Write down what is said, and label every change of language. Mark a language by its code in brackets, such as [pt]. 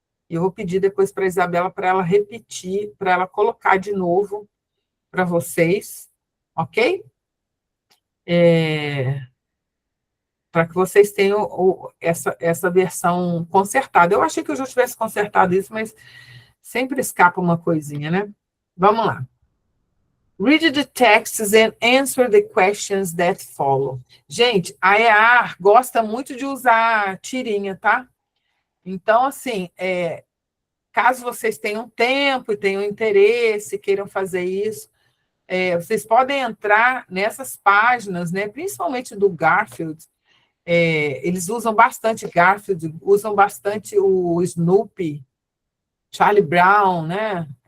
[pt] E eu vou pedir depois para a Isabela para ela repetir, para ela colocar de novo para vocês, ok? Para que vocês tenham essa versão consertada. Eu achei que eu já tivesse consertado isso, mas sempre escapa uma coisinha, né? Vamos lá. [en] Read the texts and answer the questions that follow. [pt] Gente, a EAR gosta muito de usar tirinha, tá? Então, assim, caso vocês tenham tempo e tenham interesse, queiram fazer isso, vocês podem entrar nessas páginas, né? Principalmente do Garfield. Eles usam bastante Garfield, usam bastante o Snoopy, Charlie Brown, né?